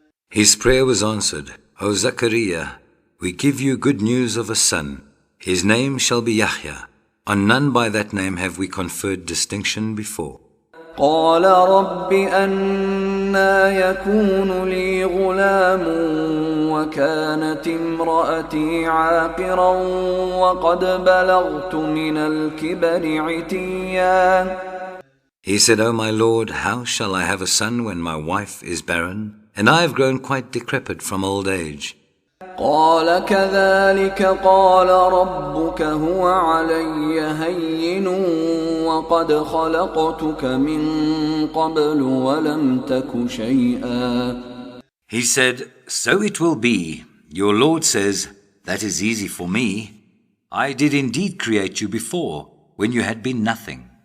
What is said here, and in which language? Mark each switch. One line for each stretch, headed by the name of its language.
English: His prayer was answered. O Zachariah, we give you good news of a son. His name shall be Yahya. On none by that name have we conferred distinction before.
Arabic: قال رب أنى يكون لي غلام وكانت امرأتي عاقرا وقد بلغت من الكبر عتيا.
English: He said, O my Lord, how shall I have a son when my wife is barren, and I have grown quite decrepit from old age?
Arabic: قال كذلك قال ربك هو علي هين وقد خلقتك من قبل ولم تك شيئا.
English: He said, so it will be. Your Lord says, that is easy for me. I did indeed create you before, when you had been nothing.